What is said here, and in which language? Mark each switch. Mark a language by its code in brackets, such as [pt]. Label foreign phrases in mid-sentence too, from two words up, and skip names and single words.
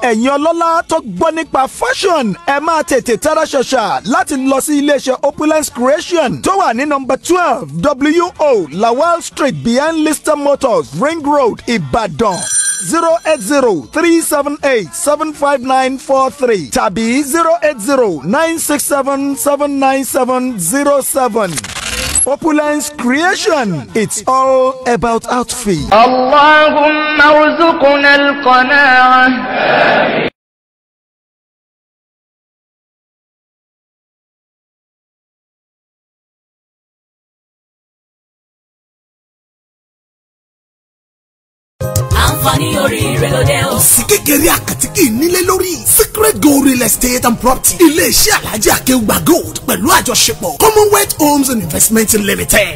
[yo] ẹ̀yin ọlọ́lá tó gbọ́ nípa fashion ẹ máa tètè tara ṣàṣà láti lọ sí iléeṣẹ́ Opulence Creation tó wà ní nọ́mbà 12 WO Lawal Street behind Lister Motors Ring Road Ìbàdàn. 08037875943 tàbí 08096779707. [en] Opulence Creation, it's all about outfit. [ar] اللهم ارزقنا القناعة. [yo] àǹfààní oríire lóde o. sí kékeré àkàtìkì nílé lórí Secret Gold Real Estate and Property iléeṣẹ́ Alhaji Akeugba Gold pẹ̀lú àjọṣepọ̀ Commonwealth Homes and Investment Limited.